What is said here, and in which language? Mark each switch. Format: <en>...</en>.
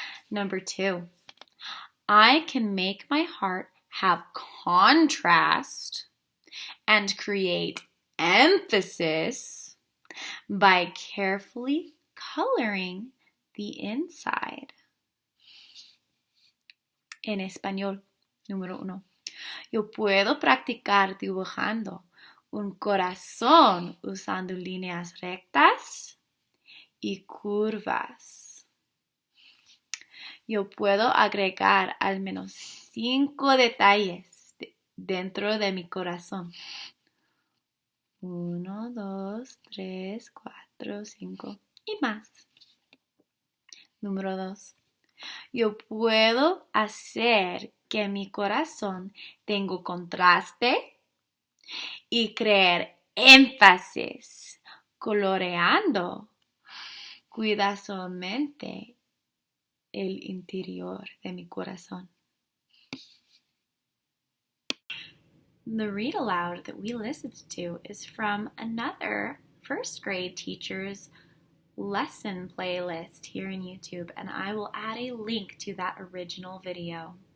<en>Number 2, I can make my heart have contrast and create emphasis by carefully coloring the inside.</en> <es>En español, número 1. Yo puedo practicar dibujando un corazón usando líneas rectas y curvas. Yo puedo agregar al menos 5 detalles dentro de mi corazón. 1, 2, 3, 4, 5 y más. Número 2. Yo puedo hacer que mi corazón tenga contraste y crear énfasis, coloreando cuidadosamente el interior de mi corazón.</es> <en>The read aloud that we listened to is from another first grade teacher's lesson playlist here in YouTube, and I will add a link to that original video.</en>